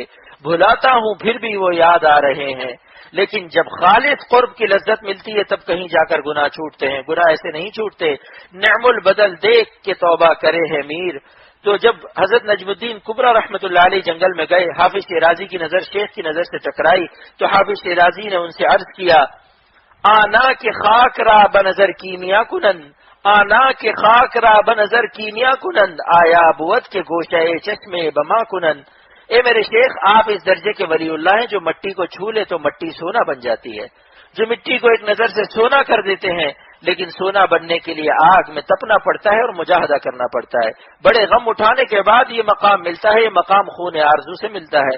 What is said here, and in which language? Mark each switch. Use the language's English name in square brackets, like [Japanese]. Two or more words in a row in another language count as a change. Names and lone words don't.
[Urdu] بھلاتا ہوں پھر بھی وہ یاد آ رہے ہیں، لیکن جب خالص قرب کی لذت ملتی ہے تب کہیں جا کر گناہ چھوٹتے ہیں، گناہ ایسے نہیں چھوٹتے۔ نعم البدل دیکھ کے توبہ کرے ہے میر۔ تو جب حضرت نجم الدین کبریٰ رحمۃ اللہ علیہ جنگل میں گئے، حافظ شیرازی کی نظر شیخ کی نظر سے ٹکرائی تو حافظ شیرازی نے ان سے عرض کیا، [Persian] آنا کے خاک را بنظر کیمیا کنند، آنا کے خاک را بنظر کیمیا کنند، آیا بود کے گوشہ چشمے بما کنند۔ [Urdu] اے میرے شیخ، آپ اس درجے کے ولی اللہ ہیں جو مٹی کو چھو لے تو مٹی سونا بن جاتی ہے، جو مٹی کو ایک نظر سے سونا کر دیتے ہیں، لیکن سونا بننے کے لیے آگ میں تپنا پڑتا ہے اور مجاہدہ کرنا پڑتا ہے۔ بڑے غم اٹھانے کے بعد یہ مقام ملتا ہے، یہ مقام خون آرزو سے ملتا ہے۔